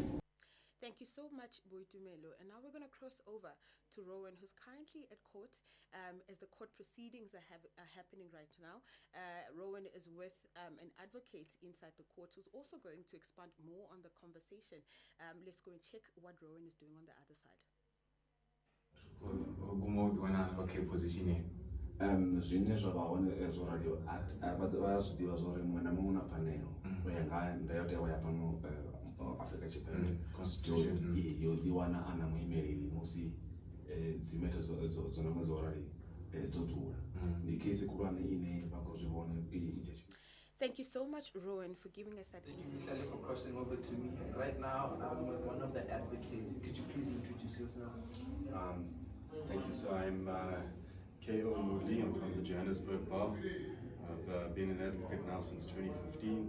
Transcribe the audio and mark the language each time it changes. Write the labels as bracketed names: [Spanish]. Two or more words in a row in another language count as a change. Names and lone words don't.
[English] Thank you so much, Boitumelo. And now we're going to cross over to Rowan, who's currently at court as the court proceedings are happening right now. Rowan is with an advocate inside the court who's also going to expand more on the conversation. Let's go and check what Rowan is doing on the other side. Okay, position. [Venda] Zwine zwa vha hone zwo raliho vha ya zwi ḓivha zwa uri muṅwe na muṅwe una pfanelo u ya nga ndayotewa ya fhano Afrika Tshipembe yo ḓi wana ana muimeleli musi dzimeta dzo namba dzo rali dzo dzula. Ndi case khulwane ine vha khou zwi vhona i dzhia. [English] Thank you so much, Rowan, for giving us that Thank you, Michelle, for crossing over to me. Right now, I'm with one of the advocates. Could you please introduce yourself? Thank you. So I'm K.O. Moodley. I'm from the Johannesburg Bar. I've been an advocate now since 2015.